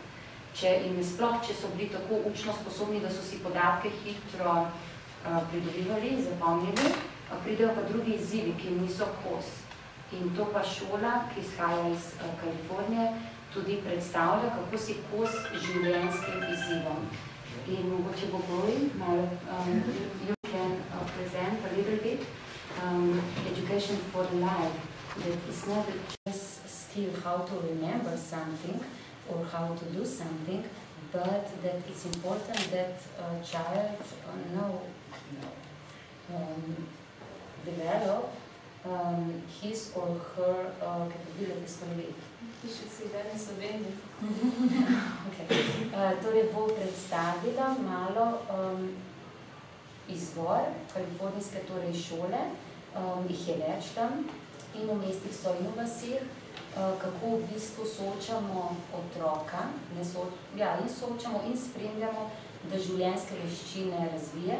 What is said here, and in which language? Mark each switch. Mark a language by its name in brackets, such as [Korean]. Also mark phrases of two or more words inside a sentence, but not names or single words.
[Slovenian] Če so bili tako učno sposobni, da so si podatke hitro pridobivali, zapomnili, pridejo pa drugi izzivi, ki jim niso kos. In to pa šola, ki izhaja iz Kalifornije, tudi predstavlja, kako si kos življenjskim izzivom. In mogoče bo Boji, [English] you can present a little bit education for life, that it's not just skill how to remember something or how to do something, but that it's important that a child develop his or her capabilities to live. You should see that in Sloveniji. [Slovenian] Torej bo predstavila malo izbor kalifornijske šole, jih je več tam, in v mestih so in v vasih, kako v bistvu soočamo otroka, in soočamo in spremljamo, da življenjske veščine razvije.